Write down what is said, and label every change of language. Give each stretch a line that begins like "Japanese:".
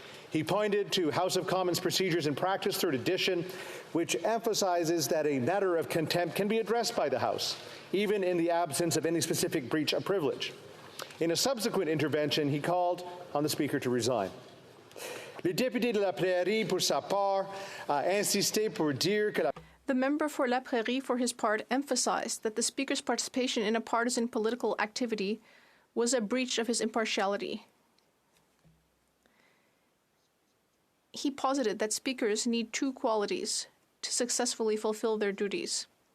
English: He pointed to House of Commons Procedures and Practice, 3rd edition, which emphasizes that a matter of contempt can be addressed by the House, even in the absence of any specific breach of privilege. In a subsequent intervention, he called on the Speaker to resign.
French: Le député de la Prairie, pour sa part, a insisté pour dire que la...
English: The member for La Prairie, for his part, emphasized that the Speaker's participation in a partisan political activity was a breach of his impartiality. He posited that speakers need two qualities to successfully fulfill their duties.